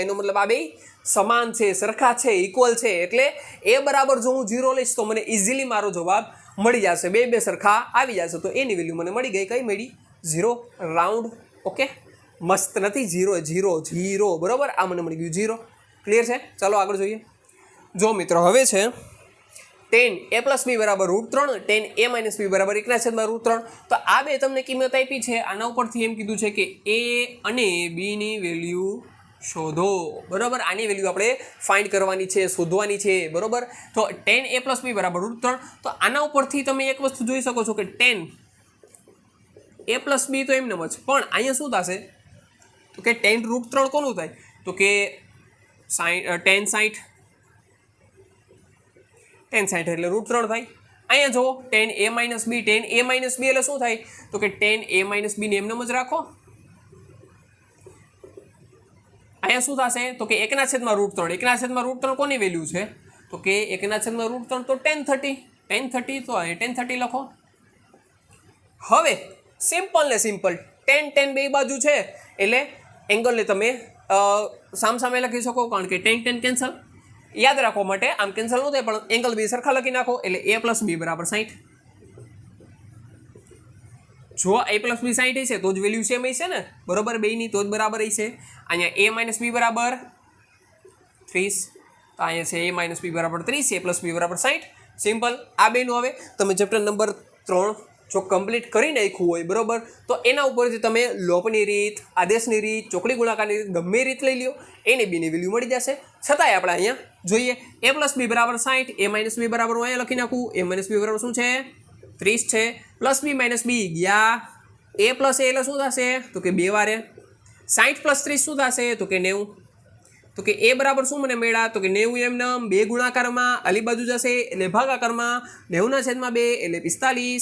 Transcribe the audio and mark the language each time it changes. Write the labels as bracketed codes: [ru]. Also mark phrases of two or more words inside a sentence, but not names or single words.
[gu] એનો મતલબ આ બે સમાન છે, સરખા છે, ઇક્વલ છે. એટલે એ બરાબર જો હું 0 લઈશ તો મને ઇઝીલી મારો જવાબ મળી જશે. બે સરખા આવી જશે. તો એની વેલ્યુ મને મળી ગઈ. કઈ મળી? 0. રાઉન્ડ. ઓકે, મસ્ત નથી? 0 બરાબર, આ મને મળી ગયું 0. ક્લિયર છે? ચાલો આગળ જોઈએ. જો મિત્રો હવે છે tan a + b = √3, tan a - b = 1/√3. તો આ બે તમને કિંમત આપી છે. આના ઉપરથી એમ કીધું છે કે a અને b ની વેલ્યુ શોધો. બરાબર, આની વેલ્યુ આપણે ફાઇન્ડ કરવાની છે, શોધવાની છે. બરાબર, તો tan a + b = √3. તો આના ઉપરથી તમે એક વસ્તુ જોઈ શકો છો કે tan a + b તો એમને જ, પણ અહીંયા શું થશે? તો કે tan √3 કોનું થાય? તો કે tan 60 એટલે √3 થાય. અહીંયા જો tan a - b, tan a - b એટલે શું થાય? તો કે tan a - b ને એમને જ રાખો. અહીંયા શું થશે? તો કે 1/√3. 1/√3 કોની વેલ્યુ છે? તો કે 1/√3 તો tan 30. તો અહીંયા tan 30 લખો. હવે સિમ્પલ ને સિમ્પલ tan બે બાજુ છે એટલે એંગલને તમે સામસામે લખી શકો, કારણ કે tan કેન્સલ. યાદ રાખવા માટે આમ કેન્સલ ન થાય, પણ એંગલ બે સરખા લખી નાખો એટલે a + b = 60. જો a + b 60 હશે તો જ વેલ્યુ સેમ હશે ને. બરોબર, બેની તો જ બરાબર હશે. અહીંયા a - b = 30. તો અહીંયા છે a - b = 30, a + b = 60. સિમ્પલ. આ બેનું હવે તમે ચેપ્ટર નંબર 3 જો કમ્પ્લીટ કરી નાખ્યું હોય, બરોબર, તો એના ઉપરથી તમે લોપની રીત, આદેશની રીત, ચોકડી ગુણાકારની રીત ગમે રીત લઈ લો, એને બીની વેલ્યુ મળી જશે. છતાંય આપણે અહીંયા જોઈએ a + b = 60, a - b બરાબર અહીંયા લખી નાખું. a - b બરાબર શું છે? 30 છે. +b - b ગયા. a + a એટલે શું થશે? તો કે 2 વારે 60 + 30 શું થશે? તો કે 90. તો કે a બરાબર શું મને મળ્યા? તો કે 90 એમને 2 ગુણાકારમાં આલી બાજુ જશે એટલે ભાગાકારમાં 90/2 એટલે 45.